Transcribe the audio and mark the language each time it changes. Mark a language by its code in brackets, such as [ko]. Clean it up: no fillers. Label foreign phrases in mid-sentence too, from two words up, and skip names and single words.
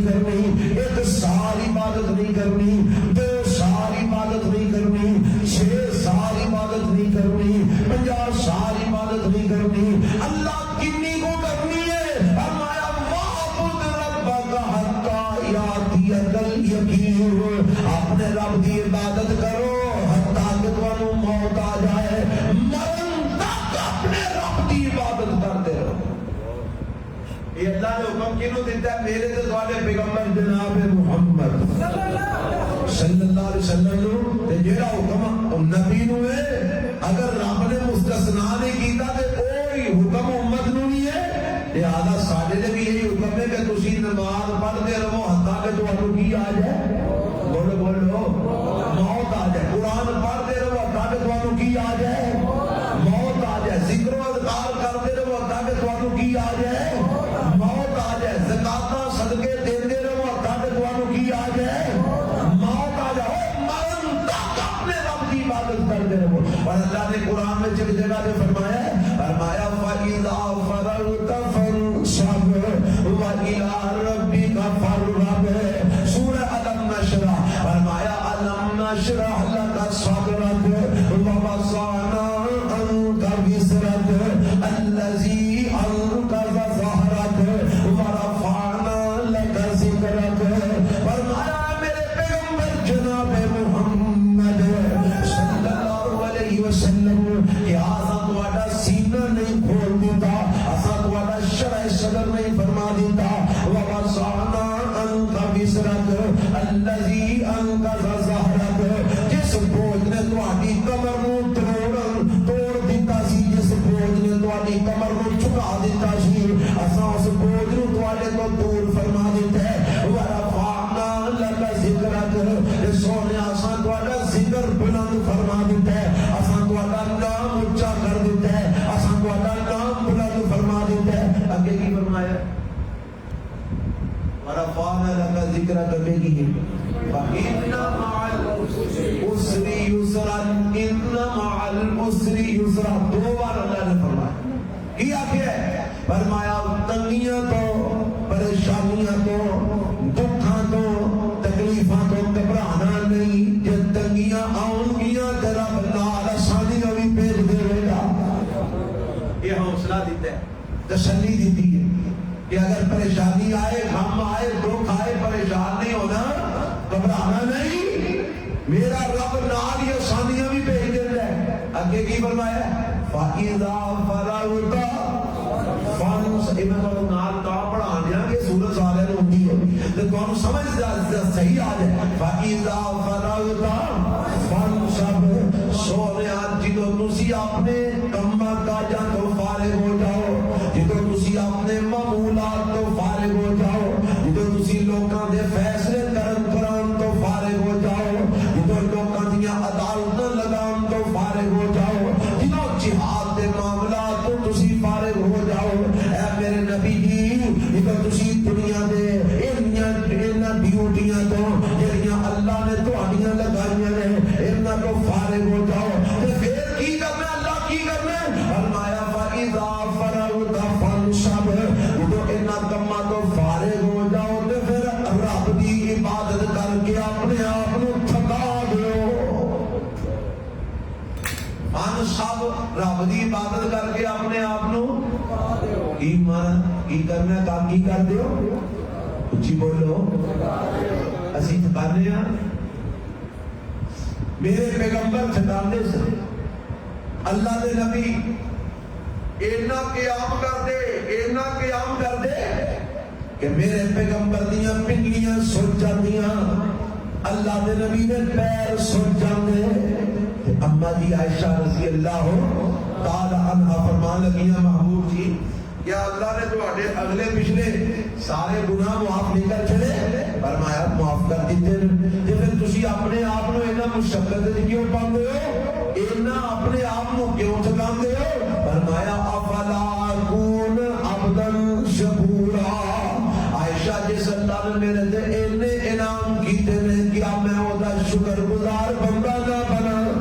[ur] کرنی 1 سال عبادت نہیں کرنی 2 سال عبادت نہیں کرنی 6 سال عبادت نہیں کرنی 50 سال عبادت نہیں کرنی اللہ کنی کو کرنی ہے فرمایا [ar] وعبد ربک حتی یاتیک الیقین [ur] اپنے رب کی عبادت کرو حتیٰ کہ تمہیں موت آ جائے مرن تک اپنے رب کی عبادت کرتے رہو [pa] یہ اللہ نے حکم کینوں دیتا ہے میرے سے تواڈے پیغمبر جناب محمد صلی اللہ علیہ وسلم تے جیڑا حکم نبی نو ہے اگر رب نے مستثنا نہیں کیتا تے کوئی حکم امت نو نہیں ہے لہذا ساڈے تے بھی یہی حکم ہے کہ تسی نماز پڑھتے رہو حتیٰ کہ تمہیں کی آ جائے بولو [ur] بولو موت آ جائے قرآن پڑھتے رہو حتیٰ کہ تمہیں کی آ جائے موت آ جائے ذکر و اذکار کرتے رہو حتیٰ کہ تمہیں کی آ جائے موت آ جائے [pa] زکاتاں صدقے دیندے رہو [ur] حتیٰ کہ تمہیں کی آ جائے موت آ جائے مرن تک اپنے رب کی عبادت کرتے رہو اور اللہ نے قرآن میں ایک جگہ پہ فرمایا [ar] فَإِذَا فَرَغْتَ فَانصَبْ وَإِلَىٰ رَبِّكَ فَارْغَب [ur] سورہ الم نشرح فرمایا [ar] الم نشرح لَكَ صَدْرَكَ وَوَضَعْنَا عَنكَ وِزْرَكَ الَّذِي أَنقَضَ ظَهْرَكَ وَرَفَعْنَا لَكَ ذِكْرَكَ [pa] فرمایا میرے پیغمبر جناب محمد صلی اللہ علیہ وسلم کہ آسا تواڈا سینہ نہیں کھول دیتا آسا تواڈا شرح صدر نہیں فرما دیتا [ar] وَوَضَعْنَا عَنكَ وِزْرَكَ الَّذِي أَنقَضَ ظَهْرَكَ [pa] جس بوجھ نے تواڈی کمر نو توڑ دیتا سی جس بوجھ نے تواڈی کمر نو چکا دیتا سی آسا اس بوجھ نو تواڈے تو دور فرما دیتا ہے [ar] وَرَفَعْنَا لَكَ ذِكْرَكَ [pa] سونے آسا تواڈا ذکر بلند فرما دیتا ہے آسا تواڈا نام اونچا کر دیتا ہے آسا تواڈا نام بلند فرما دیتا ہے اگے کی فرمایا [ar] ورفعنا لك ذکرک [pa] بے کی [ar] فإن مع العسر یسرا ان مع العسر یسرا [pa] 2 بار اللہ نے فرمایا کیا ہے فرمایا تنگیاں تو پریشانیاں تو دکھاں تو تکلیفاں تو گھبرانا نہیں جب تنگیاں آؤں گیاں تیرا بندہ آسانیاں بھی بھیج دے گا یہ حوصلہ دیتا ہے تسلی دیتی ہے کہ اگر پریشانی آئے غم آئے دکھ آئے پریشان نہیں ہونا گھبرانا نہیں میرا رب نال ہی آسانیاں بھی بھیج دیتا ہے اگے کی فرمایا [ar] فَإِذَا فَرَغْتَ فَانصَبْ [pa] میں نال کا پڑھا دیا کہ سورۃ والے نے ہوندی ہے تے تانوں سمجھ صحیح آ جائے [ar] فَإِذَا فَرَغْتَ فَانصَبْ [pa] سونیا جدوں تسی اپنے کماں کاجاں تو فارغ ہو جاؤ جدوں تسی اپنے معمولات تو فارغ ہو جاؤ جدوں تسی لوکاں دے فیصلے کرن تو فارغ ہو جاؤ جدوں لوکاں دیاں عدالتاں لگان تو فارغ ہو جاؤ جدوں جہاد دے معاملات تو تسی فارغ ہو جاؤ اے میرے نبی جی جدوں تسی دنیا دے انہاں ڈیوٹیاں تو جڑیاں اللہ نے تہاڈیاں لگائیاں نے انہاں تو فارغ ہو جاؤ تے پھر کی کرنا اللہ کی کرنا فرمایا [ar] فَإِذَا فَرَغْتَ فَانصَبْ [pa] جدوں انہاں کماں تو فارغ ہو جاؤ تے پھر رب دی عبادت کر کے اپنے آپ نو تھکا دیو فَانصَبْ رب دی عبادت کر کے اپنے آپ نو ایمان کی کرنا کام کی کر دیو اچھی بولو اسی تھکانے ہیں میرے پیغمبر تھکانے سے اللہ دے نبی اینا قیام کر دے کہ میرے پیغمبر دیاں پنگلیاں سوچ جاندیاں اللہ دے نبی دے پیر سوچ جاندے اما جی عائشہ رضی اللہ تعالی عنہ فرمان لگیاں محبوب جی کیا اللہ نے تواڈے اگلے پچھلے سارے گناہ معاف نہیں کر چلے فرمایا معاف کر دیتے تے پھر تسی اپنے آپ نو اینا مشقت وچ کیوں پاندے ہو اینا اپنے آپ نو کیوں تھکاندے ہو فرمایا [ar] افلا اکون عبدا شکورا [pa] عائشہ جس اللہ نے میرے تے اینے انعام کیتے نے کیا میں او دا شکر گزار بندہ نہ بنا